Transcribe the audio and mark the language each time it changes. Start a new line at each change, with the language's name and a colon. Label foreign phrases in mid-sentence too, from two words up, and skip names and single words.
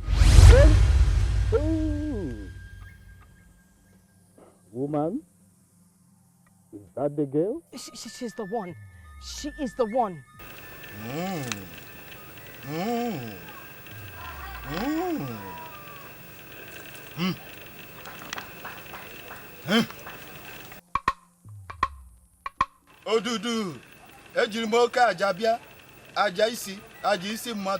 English: Woman, is that the girl? She's the one. She is the one.
Igbo: Odudu, ejiri m oke aja bịa, aja isi mmadụ.